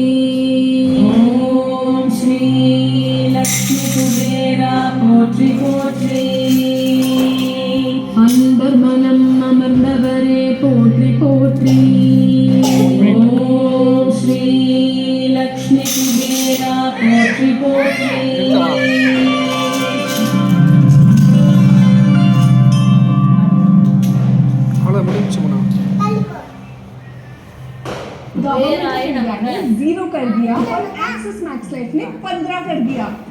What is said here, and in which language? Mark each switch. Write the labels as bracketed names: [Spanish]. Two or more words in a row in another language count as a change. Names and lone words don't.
[Tamil] ஓம் ஸ்ரீ லக்ஷ்மி குபேரா போற்றி போற்றி அன்பர் மனம் அமர்ந்தவரே போற்றி போற்றி ஓம் ஸ்ரீ லக்ஷ்மி குபேரா போற்றி போற்றி [Hindi] गवर्नमेंट 0 कर दिया और एक्सिस मैक्स लाइफ ने 15 कर दिया।